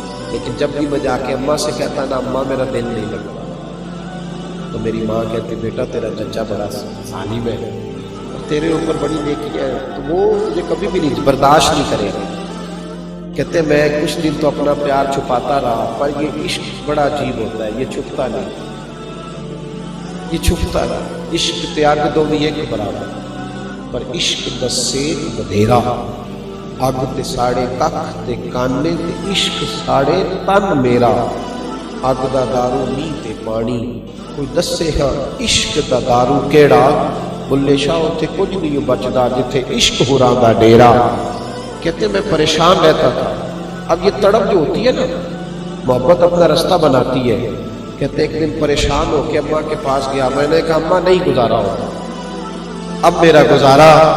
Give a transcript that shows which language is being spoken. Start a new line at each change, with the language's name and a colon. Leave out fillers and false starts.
Urdu: لیکن جب بھی میں جا کے اماں سے کہتا نا اماں میرا دل نہیں لگتا، تو میری ماں کہتی بیٹا تیرا چچا بڑا ظالم ہے اور تیرے اوپر بڑی نیکیاں ہیں، تو وہ تجھے کبھی بھی نہیں برداشت نہیں کرے گا. کہتے میں کچھ دن تو اپنا پیار چھپاتا رہا، پر یہ عشق بڑا عجیب ہوتا ہے، یہ چھپتا نہیں، یہ چھپتا رہا.
Punjabi: عشق تیاگ دو بھی ایک برابر، پر عشق دسے بدھیرا اگ تے ساڑے ککھ تے کانے تے عشق ساڑے تن میرا. اگ دا دارو نہیں تے پانی، کوئی دسے ہاں عشق دا دارو کیڑا. بلے شاہ اتھے کچھ نہیں بچدا جتھے عشق ہوراں دا ڈیرا.
Urdu: کہتے میں پریشان رہتا تھا. اب یہ تڑپ جو ہوتی ہے نا، محبت اپنا رستہ بناتی ہے. کہتے ایک دن پریشان ہو کے اماں کے پاس گیا، میں نے کہا اماں نہیں گزارا ہوتا، اب میرا گزارا.